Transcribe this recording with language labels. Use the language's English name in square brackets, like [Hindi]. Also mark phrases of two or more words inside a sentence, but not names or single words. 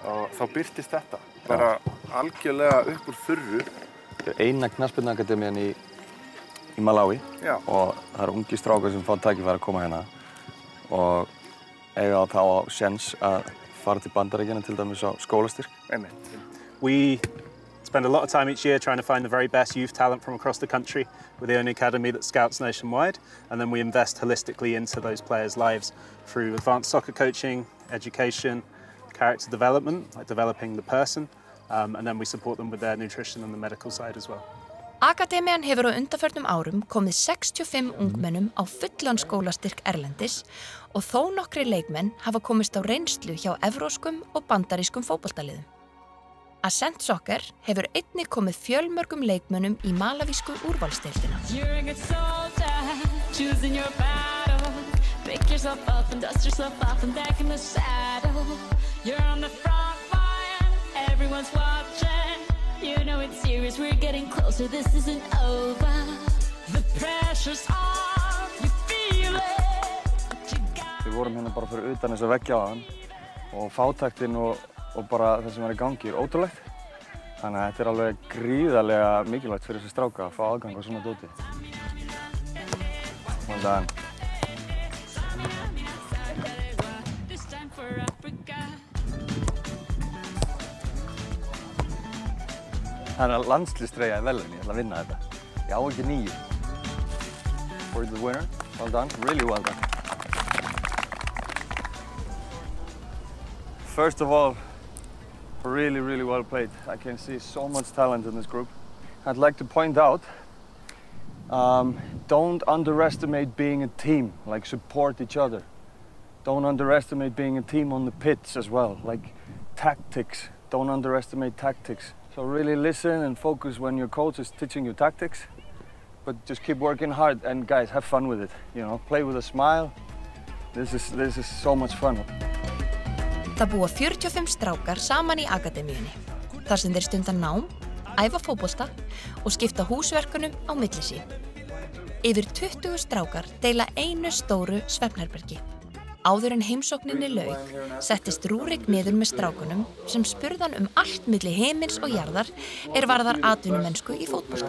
[Icelandic] Og þá birtist þetta, bara algjörlega upp úr þurru. Þetta eina knattspyrnuakademían í Malaví. Já. Og það eru ungir strákar sem fá tækifæri að koma hérna og eiga þá á séns að fara til Bandaríkjanna til dæmis á skólastyrk. Einmitt. [English] We spend a lot of time each year trying to find the very best youth talent from across the country. We're the only academy that scouts nationwide, and then we invest holistically into those players' lives through advanced soccer coaching, education, character development, like developing the person, and then we support them with their nutrition and the medical side as well. [Icelandic] Akademían hefur á undanförnum árum komið 65 ungmennum á fullan skólastyrk erlendis og þó nokkri leikmenn hafa komist á reynslu hjá evróskum og bandarískum fótboltaliðum. Ascent Soccer hefur einnig komið fjölmörgum leikmönnum í malavísku úrvalsdeildina. [English] You know it's serious, we're getting closer, this isn't over. The pressure's on, you feel it. [Icelandic] Við vorum hérna bara fyrir utan þessa veggi áðan og fátæktin og bara það sem er í gangi ótrúlegt. Þannig að þetta er alveg gríðarlega mikilvægt fyrir þessi stráka að fá aðgang á svona dóti. [English] Well done. [Icelandic] Það er landslýstreyja í velunni, ég ætla að vinna þetta. Ég á ekki 9. [English] For the winner, well done, really well done. First of all, really, really well played. I can see so much talent in this group. I'd like to point out, don't underestimate being a team, like support each other. Don't underestimate being a team on the pitch as well, like tactics. Don't underestimate tactics. So really listen and focus when your coach is teaching you tactics, but just keep working hard and guys, have fun with it. You know, play with a smile. This is so much fun. [Icelandic] Það búa 45 strákar saman í akademíunni, þar sem þeir stunda nám, æfa fótbolta og skipta húsverkunum á milli sín. Yfir 20 strákar deila einu stóru svefnherbergi. Áður en heimsókninni lauk, settist Rúrik niður með strákunum sem spurðan allt milli himins og jarðar varðar atvinnumennsku í fótbolta.